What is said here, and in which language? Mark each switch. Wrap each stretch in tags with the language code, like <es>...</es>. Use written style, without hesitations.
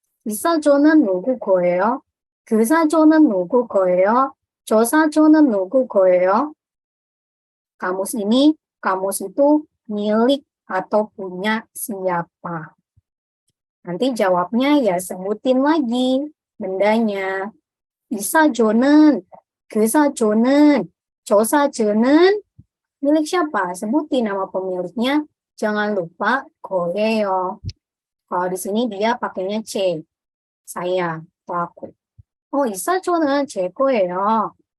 <ko>이 사전은 누구 거예요? 그 사전은 누구 거예요? 저 사전은 누구 거예요?</ko> <id>Kamus ini, kamus itu milik atau punya siapa? Nanti jawabnya ya sebutin lagi bendanya.</id> <ko>이 사전은, 그 사전은, 저 사전은</ko> <id>milik siapa? Sebutin nama pemiliknya. Jangan lupa 거예요. Kalau di sini dia pakainya C. Saya atau aku.</id> <ko>Oh, 이 사전은 제 거예요.</ko>